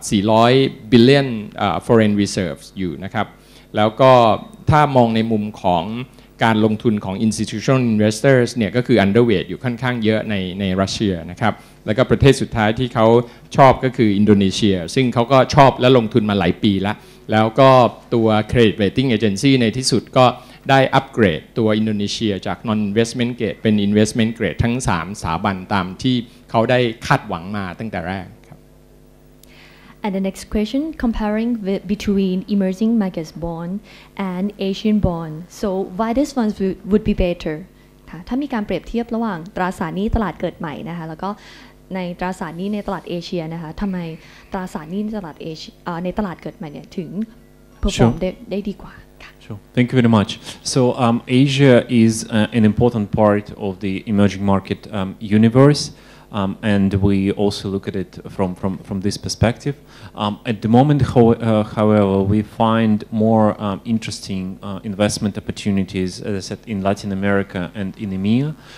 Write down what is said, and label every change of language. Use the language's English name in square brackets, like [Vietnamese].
[Thai] 400 billion foreign reserves อยู่นะครับแล้วก็ถ้ามองในมุมของการลงทุนของ institutional investors เนี่ยก็คือ underweight อยู่ค่อนข้างเยอะในรัสเซียนะครับแล้วก็ประเทศสุดท้ายที่เขาชอบก็คืออินโดนีเซียซึ่งเขาก็ชอบและลงทุนมาหลายปีแล้วก็ตัว credit rating agency ในที่สุดก็ได้อัปเกรดตัวอินโดนีเซียจาก non investment grade เป็น investment grade ทั้ง3สถาบันตามที่เขาได้คาดหวังมาตั้งแต่แรก [English] And the next question, comparing between emerging markets bond and Asian bond. So why this one would be better? [Thai] ค่ะถ้ามีการเปรียบเทียบระหว่างตราสารหนี้ตลาดเกิดใหม่นะคะแล้วก็ในตราสารหนี้ในตลาดเอเชียนะคะทำไมตราสารหนี้ในตลาดในตลาดเกิดใหม่เนี่ยถึง perform ได้ดีกว่าค่ะ [English] Sure. Thank you very much. So Asia is an important part of the emerging market universe. And we also look at it from this perspective. At the moment, however, we find more interesting investment opportunities, as I said, in Latin America and in EMEA.